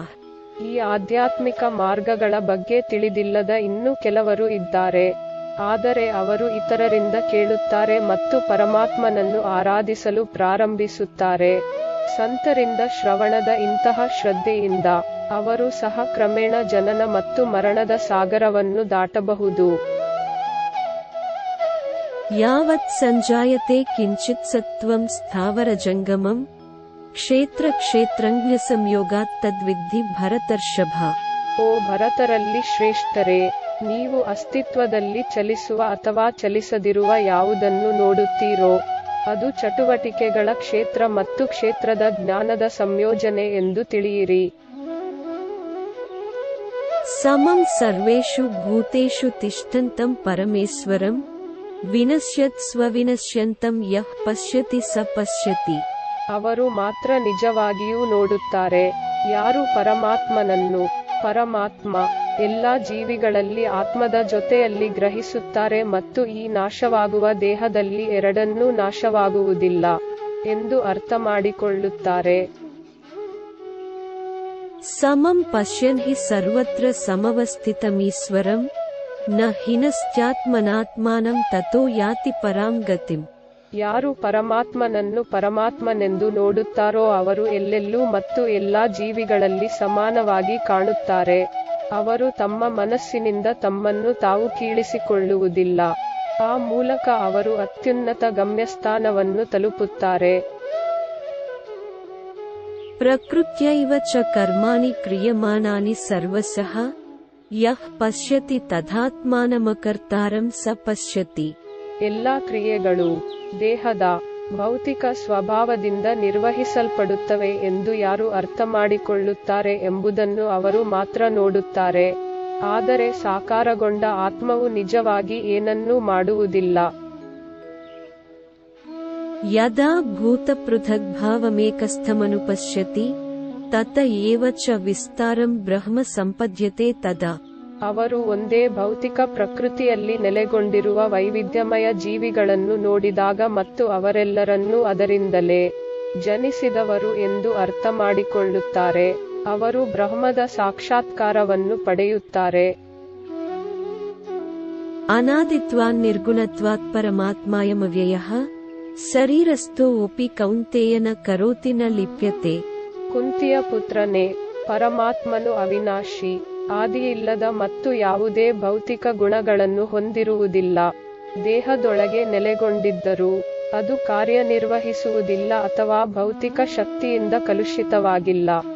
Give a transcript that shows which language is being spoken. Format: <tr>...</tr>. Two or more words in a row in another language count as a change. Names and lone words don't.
<kn>ಈ ಆಧ್ಯಾತ್ಮಿಕ ಮಾರ್ಗಗಳ ಬಗ್ಗೆ ತಿಳಿದಿಲ್ಲದ ಇನ್ನೂ ಕೆಲವರು ಇದ್ದಾರೆ. ಆದರೆ ಅವರು ಇತರರಿಂದ ಕೇಳುತ್ತಾರೆ ಮತ್ತು ಪರಮಾತ್ಮನನ್ನು ಆರಾಧಿಸಲು ಪ್ರಾರಂಭಿಸುತ್ತಾರೆ. ಸಂತರಿಂದ ಶ್ರವಣದ ಇಂತಹ ಶ್ರದ್ಧೆಯಿಂದ ಅವರು ಸಹ ಕ್ರಮೇಣ ಜನನ ಮತ್ತು ಮರಣದ ಸಾಗರವನ್ನು ದಾಟಬಹುದು.</kn> <sa>ಯಾವತ್ ಸಂಜಾಯತೆ ಕಿಂಚಿತ್ ಸತ್ವಂ ಸ್ಥಾವರ ಜಂಗಮಂ ಕ್ಷೇತ್ರ ಕ್ಷೇತ್ರಜ್ಞ ಸಂಯೋಗಾತ್ ತದ್ವಿದ್ಧಿ ಭರತರ್ಷಭ.</sa> <kn>ಓ ಭರತರಲ್ಲಿ ಶ್ರೇಷ್ಠರೇ, ನೀವು ಅಸ್ತಿತ್ವದಲ್ಲಿ ಚಲಿಸುವ ಅಥವಾ ಚಲಿಸದಿರುವ ಯಾವುದನ್ನು ನೋಡುತ್ತೀರೋ ಅದು ಚಟುವಟಿಕೆಗಳ ಕ್ಷೇತ್ರ ಮತ್ತು ಕ್ಷೇತ್ರದ ಜ್ಞಾನದ ಸಂಯೋಜನೆ ಎಂದು ತಿಳಿಯಿರಿ.</kn> <sa>ಸಮಂ ಸರ್ವೇಷು ಭೂತೇಷು ತಿಷ್ಠಂತಂ ಪರಮೇಶ್ವರಂ ವಿನಶ್ಯತ್ ಸ್ವವಿನಶ್ಯಂತಂ ಯಃ ಪಶ್ಯತಿ ಸ ಪಶ್ಯತಿ.</sa> <kn>ಅವರು ಮಾತ್ರ ನಿಜವಾಗಿಯೂ ನೋಡುತ್ತಾರೆ. ಯಾರು ಪರಮಾತ್ಮನನ್ನು, ಪರಮಾತ್ಮ ಎಲ್ಲಾ ಜೀವಿಗಳಲ್ಲಿ ಆತ್ಮದ ಜೊತೆಯಲ್ಲಿ ಗ್ರಹಿಸುತ್ತಾರೆ ಮತ್ತು ಈ ನಾಶವಾಗುವ ದೇಹದಲ್ಲಿ ಎರಡನ್ನೂ ನಾಶವಾಗುವುದಿಲ್ಲ ಎಂದು ಅರ್ಥಮಾಡಿಕೊಳ್ಳುತ್ತಾರೆ.</kn> <sa>ಸಮಂ ಪಶ್ಯನ್ ಹಿ ಸರ್ವತ್ರ ಸಮವಸ್ಥಿತಮೀಶ್ವರಂ ನ ಹಿನಸ್ತ್ಯಾತ್ಮನಾತ್ಮಾನಂ ತತೋ ಯಾತಿ ಪರಾಂ ಗತಿಂ.</sa> <kn>ಯಾರು ಪರಮಾತ್ಮನನ್ನು ಪರಮಾತ್ಮನೆಂದು ನೋಡುತ್ತಾರೋ ಅವರು ಎಲ್ಲೆಲ್ಲೂ ಮತ್ತು ಎಲ್ಲಾ ಜೀವಿಗಳಲ್ಲಿ ಸಮಾನವಾಗಿ ಕಾಣುತ್ತಾರೆ. ಅವರು ತಮ್ಮ ಮನಸ್ಸಿನಿಂದ ತಮ್ಮನ್ನು ತಾವು ಕೀಳಿಸಿಕೊಳ್ಳುವುದಿಲ್ಲ. ಆ ಮೂಲಕ ಅವರು ಅತ್ಯುನ್ನತ ಗಮ್ಯಸ್ಥಾನವನ್ನು ತಲುಪುತ್ತಾರೆ.</kn> <sa>ಪ್ರಕೃತ್ಯೈವ ಚ ಕರ್ಮಾಣಿ ಕ್ರಿಯಮಾಣಾನಿ ಸರ್ವಶಃ ಯಃ ಪಶ್ಯತಿ ತಥಾತ್ಮಾನಮಕರ್ತಾರಂ ಸ ಪಶ್ಯತಿ.</sa> <kn>ಎಲ್ಲಾ ಕ್ರಿಯೆಗಳು ದೇಹದ ಭೌತಿಕ ಸ್ವಭಾವದಿಂದ ನಿರ್ವಹಿಸಲ್ಪಡುತ್ತವೆ ಎಂದು ಯಾರು ಅರ್ಥಮಾಡಿಕೊಳ್ಳುತ್ತಾರೆ ಎಂಬುದನ್ನು ಅವರು ಮಾತ್ರ ನೋಡುತ್ತಾರೆ. ಆದರೆ ಸಾಕಾರಗೊಂಡ ಆತ್ಮವು ನಿಜವಾಗಿ ಏನನ್ನೂ ಮಾಡುವುದಿಲ್ಲ.</kn> <sa>ಯದಾ ಭೂತಪೃಥಗ್ಭಾವಮೇಕಸ್ಥಮನುಪಶ್ಯತಿ ತತ ಏವ ಚ ವಿಸ್ತಾರಂ ಬ್ರಹ್ಮ ಸಂಪದ್ಯತೆ ತದಾ.</sa> <kn>ಅವರು ಒಂದೇ ಭೌತಿಕ ಪ್ರಕೃತಿಯಲ್ಲಿ ನೆಲೆಗೊಂಡಿರುವ ವೈವಿಧ್ಯಮಯ ಜೀವಿಗಳನ್ನು ನೋಡಿದಾಗ ಮತ್ತು ಅವರೆಲ್ಲರನ್ನೂ ಅದರಿಂದಲೇ ಜನಿಸಿದವರು ಎಂದು ಅರ್ಥಮಾಡಿಕೊಳ್ಳುತ್ತಾರೆ. ಅವರು ಬ್ರಹ್ಮದ ಸಾಕ್ಷಾತ್ಕಾರವನ್ನು ಪಡೆಯುತ್ತಾರೆ.</kn> <sa>ಅನಾದಿತ್ವಾನ್ ನಿರ್ಗುಣತ್ವಾತ್ ಪರಮಾತ್ಮಾಯಮವ್ಯಯಃ ಶರೀರಸ್ಥೋ ಓಪಿ ಕೌಂತೇಯನ ಕರೋತಿ ನ ಲಿಪ್ಯತೆ.</sa> <kn>ಕುಂತಿಯ ಪುತ್ರನೇ, ಪರಮಾತ್ಮನು ಅವಿನಾಶಿ, ಆದಿಯಿಲ್ಲದ ಮತ್ತು ಯಾವುದೇ ಭೌತಿಕ ಗುಣಗಳನ್ನು ಹೊಂದಿರುವುದಿಲ್ಲ. ದೇಹದೊಳಗೆ ನೆಲೆಗೊಂಡಿದ್ದರೂ ಅದು ಕಾರ್ಯನಿರ್ವಹಿಸುವುದಿಲ್ಲ ಅಥವಾ ಭೌತಿಕ ಶಕ್ತಿಯಿಂದ ಕಲುಷಿತವಾಗಿಲ್ಲ.</kn>